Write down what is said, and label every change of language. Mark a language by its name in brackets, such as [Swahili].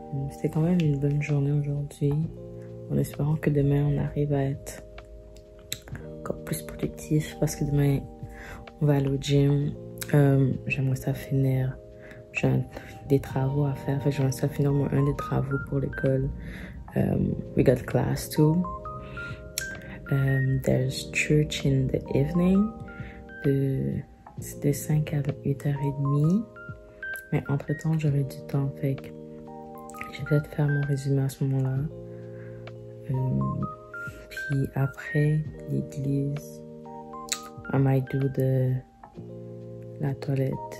[French] C'était quand même une bonne journée aujourd'hui. En espérant que demain, on arrive à être encore plus productif parce que demain, on va aller au gym. J'aimerais ça finir. J'ai des travaux à faire. Fait que j'aimerais ça finir un des travaux pour l'école. [English] We got class too. There's church in the evening. [French] De 5 à 8h30. Mais entre-temps, j'aurai du temps. Fait que je vais peut-être faire mon résumé à ce moment-là. Puis après l'église, [English] I might do [French] la toilette.